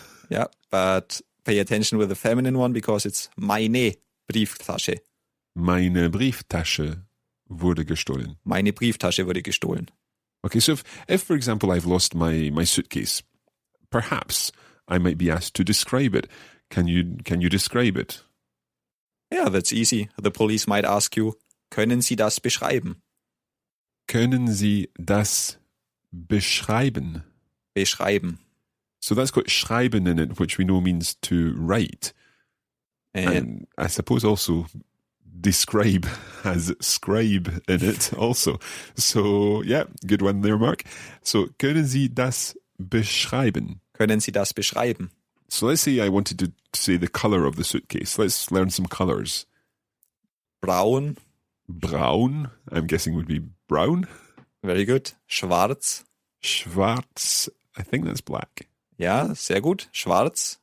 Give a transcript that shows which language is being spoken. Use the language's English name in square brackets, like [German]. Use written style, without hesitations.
[English] Yeah, but pay attention with the feminine one because it's [German] meine Brieftasche. Meine Brieftasche wurde gestohlen. Meine Brieftasche wurde gestohlen. [English] Okay, so if for example, I've lost my suitcase, perhaps I might be asked to describe it. Can you describe it? Yeah, that's easy. The police might ask you, [German] können Sie das beschreiben? Können Sie das beschreiben? Beschreiben. [English] So that's got schreiben in it, which we know means to write. And I suppose also describe has scribe in it also. So yeah, good one there, Mark. [German] So können Sie das beschreiben? Können Sie das beschreiben? [English] So let's say I wanted to say the color of the suitcase. Let's learn some colors. [German] Braun. [English] Braun, I'm guessing would be brown. Very good. Schwarz. Schwarz, I think that's black. [German] Ja, sehr gut. Schwarz.